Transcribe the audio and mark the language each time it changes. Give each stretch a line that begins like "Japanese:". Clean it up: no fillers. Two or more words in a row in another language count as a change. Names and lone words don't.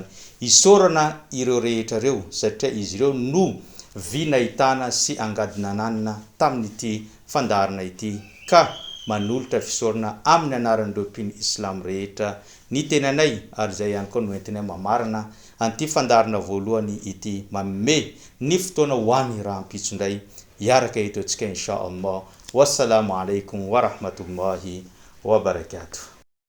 Malagasy: Isorana ireo rehetra reo satria izy ireo no vinahitana sy angadinananina tamin'ity fandarana ity ka manolotra fisorana amin'ny anaran'ireo mpino Islam rehetra ny tenanay ary zay ihany koa no entinay mamarina an'ity fandarana voalohany ity manome ny fotoana ho an'ny raha ampitsondray hiaraka eto antsika
Arabic: إن شاء الله. والسلام عليكم ورحمة الله وبركاته.